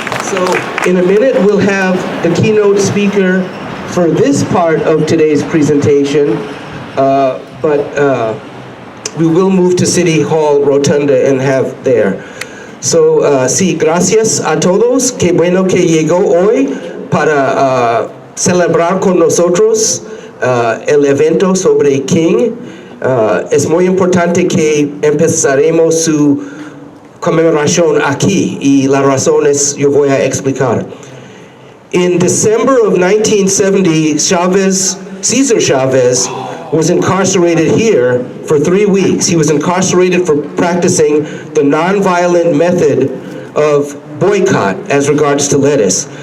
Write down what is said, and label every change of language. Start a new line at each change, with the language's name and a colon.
English: So in a minute, we'll have the keynote speaker for this part of today's presentation, but we will move to City Hall Rotunda and have there.
Spanish: So, sí, gracias a todos. Qué bueno que llegó hoy para celebrar con nosotros el evento sobre King. Es muy importante que empezaremos su conmemoración aquí, y las razones yo voy a explicar.
English: In December of 1970, Cesar Chavez was incarcerated here for 3 weeks. He was incarcerated for practicing the nonviolent method of boycott as regards to lettuce.